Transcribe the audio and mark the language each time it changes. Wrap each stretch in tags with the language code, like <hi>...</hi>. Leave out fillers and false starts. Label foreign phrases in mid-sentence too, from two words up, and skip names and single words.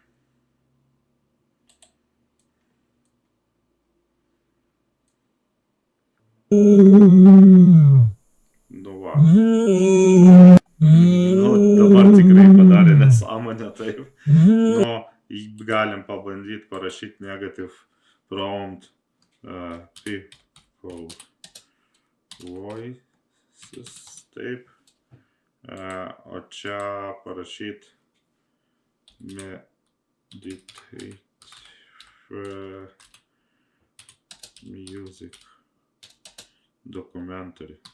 <lt>Dabar tikrai padarė nesąmonę, taip. Galim pabandyti parašyti</lt> <en>negative prompt people voice voices,</en> <lt>taip. O čia parašyt</lt> <en>meditative music documentary.</en>